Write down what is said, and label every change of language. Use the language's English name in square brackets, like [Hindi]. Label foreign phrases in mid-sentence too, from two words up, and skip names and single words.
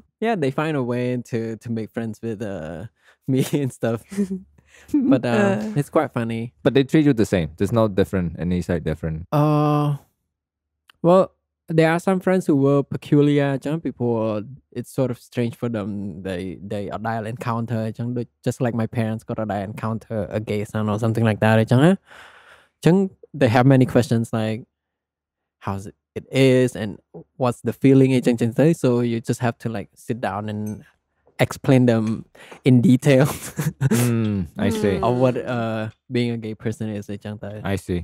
[English] Yeah, they find a way to make friends with me and stuff. But it's quite funny. But they treat you the same. There's no different. Any side different. Well, there are some friends who were peculiar ចឹង people it's sort of strange for them they [Khmer] អត់ដែល [English] encounter [Khmer] ចឹងដូច [English] just like my parents [Khmer] ក៏អត់ដែល [English] encounter a gay son or something like that [Khmer] ចឹងណាចឹង [English] they have many questions like how's it is and what's the feeling [Khmer] អីចឹងទៅ [English] so you just have to like sit down and explain them in detail I see. of what being a gay person is [Khmer] អីចឹងទៅ [English] I see.